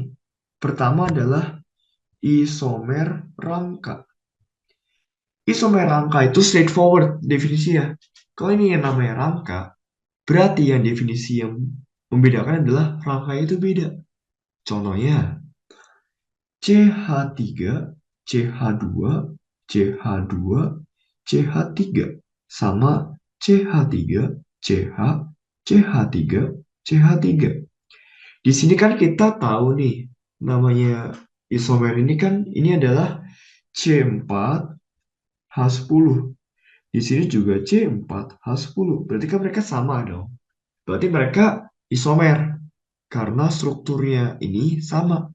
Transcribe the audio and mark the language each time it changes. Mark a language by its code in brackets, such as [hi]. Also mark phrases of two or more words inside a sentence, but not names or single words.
[id] Pertama adalah isomer rangka. Isomer rangka itu straightforward definisi ya. Kalau ini yang namanya rangka, berarti yang definisi yang membedakan adalah rangkanya itu beda. Contohnya, CH3, CH2, CH2, CH3 sama CH3, CH, CH3, CH3. Di sini kan kita tahu nih, namanya isomer ini kan ini adalah C4H10. Di sini juga C4H10. Berarti kan mereka sama dong. Berarti mereka isomer karena strukturnya ini sama.